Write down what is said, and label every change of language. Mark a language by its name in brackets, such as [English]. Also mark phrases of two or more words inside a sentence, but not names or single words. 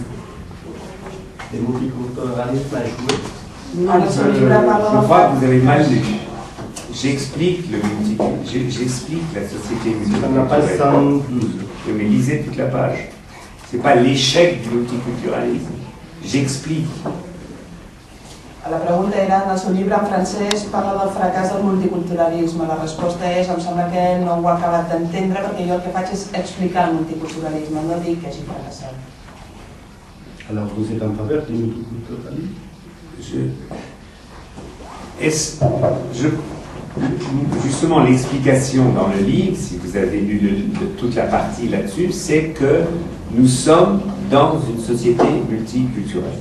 [French] Le multiculturalisme a échoué. Je crois que vous avez mal lu. J'explique la société On n'a pas multiculturelle. 112. Oui, mais lisez toute la page. C'est pas l'échec du multiculturalisme. J'explique. [Catalan] La pregunta era, en el seu llibre en francès parla del fracàs del multiculturalisme. La resposta és, em sembla que no ho ha acabat d'entendre perquè jo el que faig és explicar el multiculturalisme, no dic que hagi fracassat. [French] Alors vous êtes en faveur du multiculturalisme? Justement, l'explication dans le livre, si vous avez lu toute la partie là-dessus, c'est que nous sommes dans une société multiculturelle.